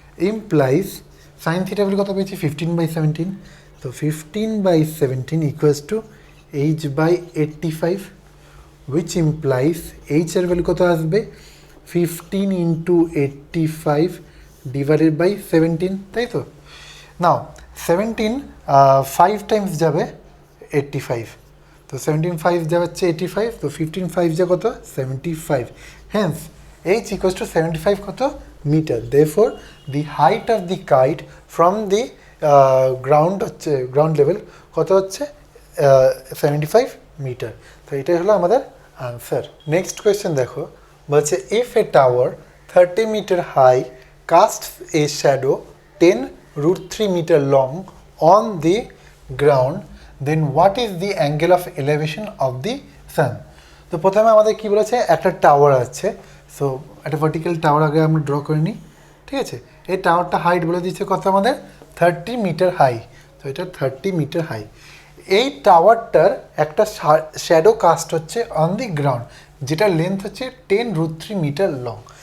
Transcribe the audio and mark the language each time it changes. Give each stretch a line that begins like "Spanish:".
Bangla: Implies sine theta value কত পেয়েছি 15/17, তো 15/17 equals to h/85, which implies h এর ভ্যালু কত আসবে 15 into 85 divided by 17, তাই তো। নাও 17 5 টাইমস যাবে 85, তো 17 5 যাচ্ছে 85, তো 15 5 যা কত 75, হ্যান্স h equals to 75 কত metre.
English: therefore the height of the kite from the ground
Bangla: হচ্ছে গ্রাউন্ড লেভেল কত হচ্ছে 75 মিটার। তো এটাই হলো আমাদের আনসার।
English: Next question দেখো, বলছে if a tower 30 metre high casts a shadow 10√3 meter long on the ground, then what is the angle of elevation of the sun?
Bangla: তো প্রথমে আমাদের কি বলেছে, একটা টাওয়ার আছে, সো একটা ভার্টিক্যাল টাওয়ার আগে আমরা ড্র করে নিই, ঠিক আছে। এই টাওয়ারটা হাইট বলে দিচ্ছে কত আমাদের 30 মিটার হাই, তো এটা 30 মিটার হাই। এই টাওয়ারটার একটা শ্যাডো কাস্ট হচ্ছে অন দি গ্রাউন্ড, যেটা লেন্থ হচ্ছে 10√3 মিটার লং।